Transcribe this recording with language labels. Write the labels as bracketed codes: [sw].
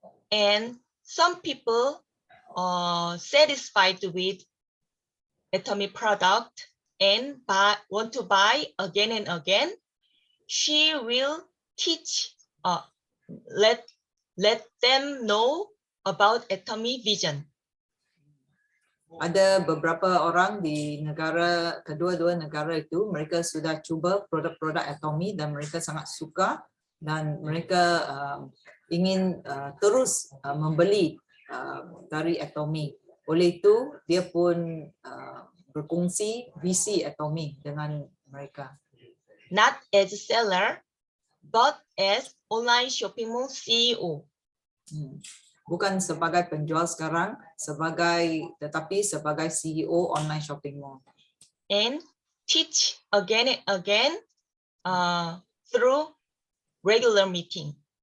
[en] And some people are satisfied with Atomy product and want to buy again and again. She will teach, let them know about Atomy vision. [ms] Ada beberapa orang di negara, kedua-dua negara itu, mereka sudah cuba produk-produk Atomy dan mereka sangat suka dan mereka ingin terus membeli dari Atomy. Oleh itu, dia pun berkongsi visi Atomy dengan mereka. [en] Not as a seller, but as online shopping mall CEO. [ms] Bukan sebagai penjual sekarang, tetapi sebagai CEO [en] online shopping mall. And teach again and again through regular meeting.